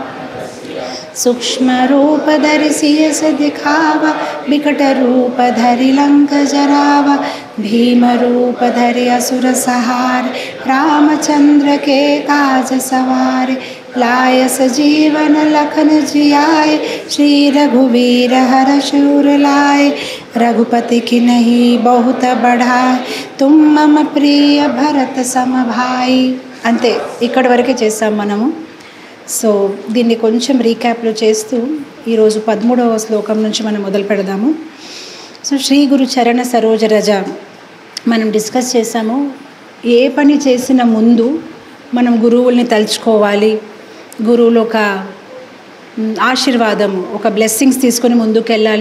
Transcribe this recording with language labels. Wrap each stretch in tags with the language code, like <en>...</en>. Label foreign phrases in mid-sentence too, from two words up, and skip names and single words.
<awa>सूक्ष्म रूप धरि सियस दिखावा बिकट रूप धरि लंक जरावा भीम रूप धरि असुर सहार रामचंद्र के काज सवारे लाय सजीवन लखन जियाए श्री रघुवीर हर्ष उर लाए रघुपति की नहीं बहुत बढ़ाए तुम मम प्रिय भरत सम भाई.</awa> <te>అంతే, ఇక్కడి వరకే చేసాం మనము. సో దీన్ని కొంచెం రీక్యాప్లో చేస్తూ ఈరోజు 13వ శ్లోకం నుంచి మనం మొదలు పెడదాము. సో</te> <awa>श्री गुरु चरण सरोज रज</awa> <te>మనం డిస్కస్ చేసాము. ఏ పని చేసిన ముందు మనం గురువుల్ని తలుచుకోవాలి, గురువులు ఒక ఆశీర్వాదము, ఒక బ్లెస్సింగ్స్ తీసుకొని ముందుకు వెళ్ళాలి.</te>